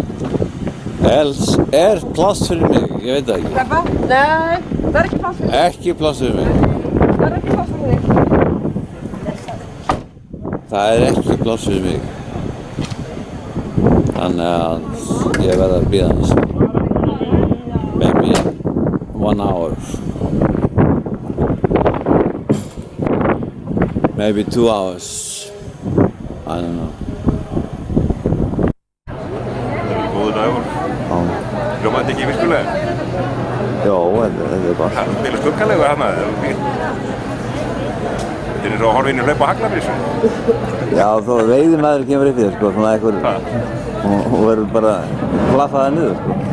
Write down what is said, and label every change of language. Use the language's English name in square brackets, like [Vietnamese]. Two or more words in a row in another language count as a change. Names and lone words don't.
[Icelandic] Er pláss fyrir mig, ég veit það ekki. Nei, það er ekki pláss fyrir þig. Ekki pláss fyrir mig. Það er ekki pláss fyrir þig. Það er ekki pláss fyrir mig. Þannig að ég verð að bíða hans. [English] 1 hour. Maybe 2 hours. I don't know. [Icelandic] Góður dagur. Hljómaði þetta ekki virkulega? Já, þetta er bara. Það spila skuggalega hana, það er fínt. Þetta er eins og að horfa inn í hlaup á Haglabísu. Já, þó veiðimaður kemur upp í þér, sko, svona einhver, og verður bara plaffaði niður, sko.